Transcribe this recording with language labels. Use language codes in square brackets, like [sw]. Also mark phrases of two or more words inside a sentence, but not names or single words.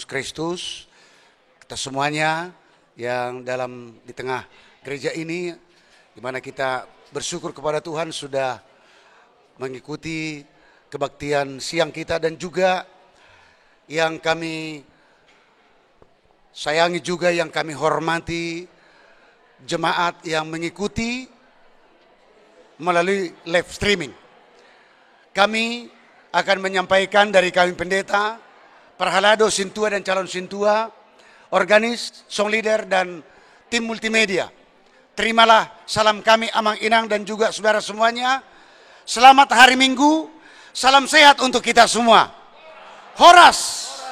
[id] Kristus, kita semuanya yang di tengah gereja ini, di mana kita bersyukur kepada Tuhan sudah mengikuti kebaktian siang kita, dan juga yang kami sayangi juga, yang kami hormati, jemaat yang mengikuti melalui [en] live streaming. [id] Kami akan menyampaikan dari kami pendeta, Parhalado, Sintua dan calon Sintua, organis, [en] song leader [id] dan tim multimedia. Terimalah salam kami [bbc] Amang Inang [id] dan juga saudara semuanya. Selamat hari Minggu, salam sehat untuk kita semua. Horas.